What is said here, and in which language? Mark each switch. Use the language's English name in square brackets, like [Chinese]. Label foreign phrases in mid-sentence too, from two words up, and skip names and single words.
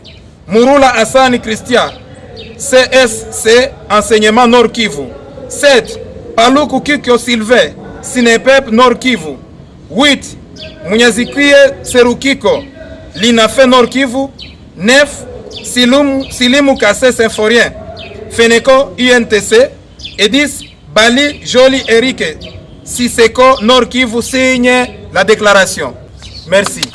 [French] Murula Hassani Christian, CSC Enseignement Nord Kivu. 7. Paluku Kikyo Sylvain, Sinepep Nord Kivu. 8. Munyazikwie Serukiko, Linafe Nord Kivu. 9. Silimu Kassé Symphorien, Feneco INTC. Et 10. Bali Joli Eric, Siseko Nord Kivu signe la déclaration. Merci.